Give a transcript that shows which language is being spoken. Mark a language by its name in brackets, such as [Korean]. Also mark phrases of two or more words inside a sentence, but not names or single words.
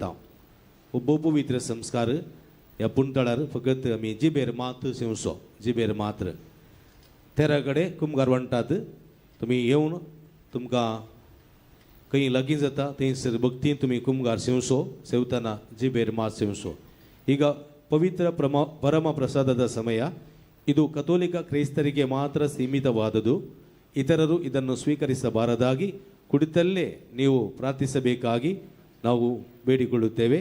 [Konkani] हो भोव पवित्र संस्कार ह्या पुंतळार फकत आमी जिबेर मात सेवसो. जिबेर मात्र तेरा कडेन कुमगार म्हणटात तुमी येवन तुमकां खंय लागीं जाता थंयसर भक्तीन तुमी कुमगार सेवसो. सेवतना जिबेर मात सेवसो. [Kannada] ಈಗ ಪವಿತ್ರ ಪರಮ ಪ್ರಸಾದದ ಸಮಯ. ಇದು ಕಥೋಲಿಕ ಕ್ರೈಸ್ತರಿಗೆ ಮಾತ್ರ ಸೀಮಿತವಾದುದು. ಇತರರು ಇದನ್ನು ಸ್ವೀಕರಿಸಬಾರದಾಗಿ ಕುಳಿತಲ್ಲೇ ನೀವು ಪ್ರಾರ್ಥಿಸಬೇಕಾಗಿ ನಾವು ಬೇಡಿಕೊಳ್ಳುತ್ತೇವೆ.